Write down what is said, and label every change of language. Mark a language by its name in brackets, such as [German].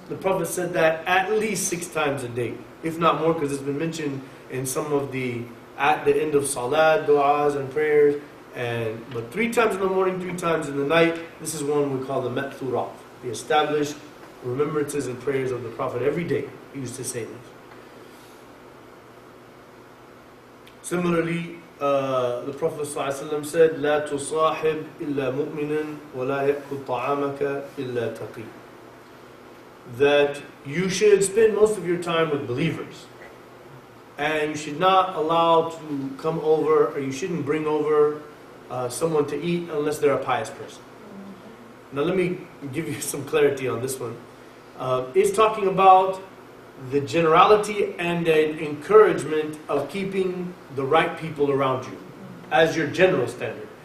[English] The Prophet said that at least 6 times a day, if not more, because it's been mentioned in some of at the end of salat, du'as and prayers. But 3 times in the morning, 3 times in the night. This is one we call the ma'thurat, the established remembrances and prayers of the Prophet every day. He used to say this. Similarly, the Prophet ﷺ said, [Arabic] لا تصاحب إلا مؤمنا ولا يأكل طعامك إلا تقي. [English] That you should spend most of your time with believers. And you should not allow to come over, or you shouldn't bring over someone to eat unless they're a pious person. Now let me give you some clarity on this one. It's talking about the generality and an encouragement of keeping the right people around you as your general standard.